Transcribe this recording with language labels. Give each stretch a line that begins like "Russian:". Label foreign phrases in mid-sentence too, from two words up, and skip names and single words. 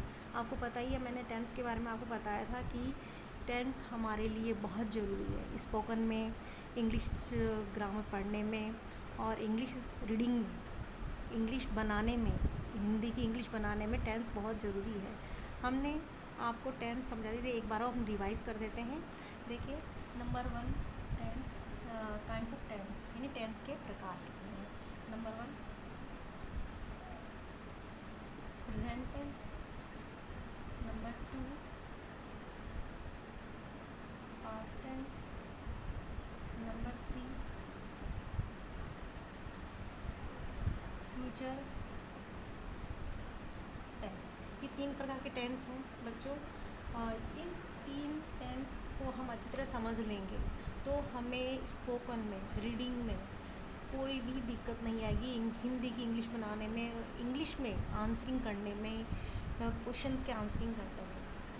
Hindi: आपको पता ही है, मैंने टेंस के बारे में आपको बताया था कि टेंस हमारे लिए बहुत ज़रूरी है स्पोकन में,
English: English grammar
Hindi: पढ़ने में और
English: English reading
Hindi: में, इंग्लिश बनाने में, हिंदी की इंग्लिश बनाने में टेंस बहुत ज़रूरी है। हमने आपको टेंस समझा दी थी, एक बार हम रिवाइज़ कर देते हैं। देखिए, नंबर 1,
English: tense kinds of tense,
Hindi: यानी टेंस के प्रकार कितने हैं।
English: नंबर 1, present tense. Number 2, past tense. Number 3, future tense.
Hindi: ये 3 प्रकार के टेंस हैं बच्चों, और इन 3 टेंस को हम अच्छी तरह समझ लेंगे तो हमें स्पोकन में, रीडिंग में कोई भी दिक्कत नहीं आएगी। हिंदी की इंग्लिश बनाने में, इंग्लिश में आंसरिंग करने में, क्वेश्चंस के आंसरिंग करने में।